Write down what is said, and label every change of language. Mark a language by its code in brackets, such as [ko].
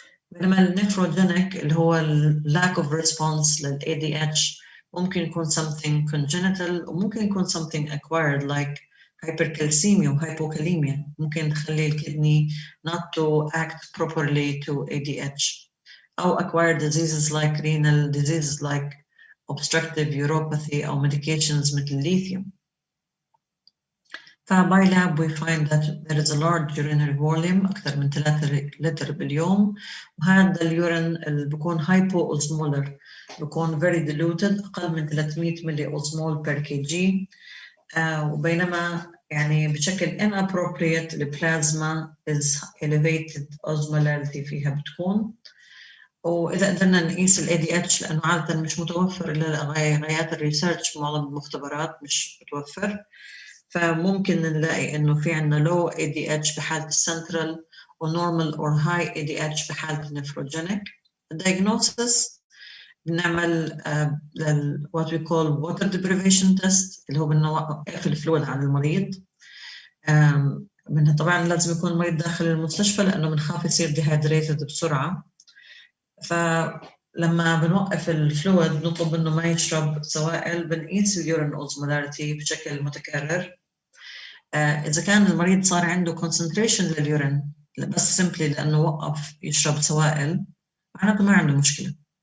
[ar] بينما النفروجينيك اللي هو [en] lack of response لل ADH [ar] ممكن يكون [en] something congenital [ar] وممكن يكون [en] something acquired like hypercalcemia و hypokalemia، [ar] ممكن تخلي الكدني [en] not to act properly to ADH، أو acquired diseases like renal diseases like obstructive uropathy أو medications [ar] مثل الليثيوم. فباي لاب [en] we find that there is a large urinary volume [ar] أكثر من 3 لتر باليوم، وهذا اليورين اللي بيكون hypo-osmolar بيكون [en] very diluted [ar] أقل من 300 ملي أوزمول per kg، وبينما يعني بشكل inappropriate البلازما [en] is elevated osmolarity [ar] فيها بتكون. وإذا قدرنا نقيس ال ADH لأنه عادة مش متوفر إلا غايات الريسيرش، معظم المختبرات مش متوفر، فممكن نلاقي إنه في عنا [en] low ADH [ar] بحالة السنترال و [en] normal or high ADH [ar] بحالة النفروجينيك. diagnosis بنعمل [en] what we call water deprivation test [ar] اللي هو بنوقف الفلويد عن المريض. طبعا لازم يكون المريض داخل المستشفى لأنه بنخاف يصير dehydrated بسرعة، فلما بنوقف الفلويد بنطلب منه ما يشرب سوائل، بنقيس اليورين اوزمولاريتي بشكل متكرر. إذا كان المريض صار عنده concentration لليورين بس [en] simply [ar] لأنه وقف يشرب سوائل معناته ما عنده مشكلة.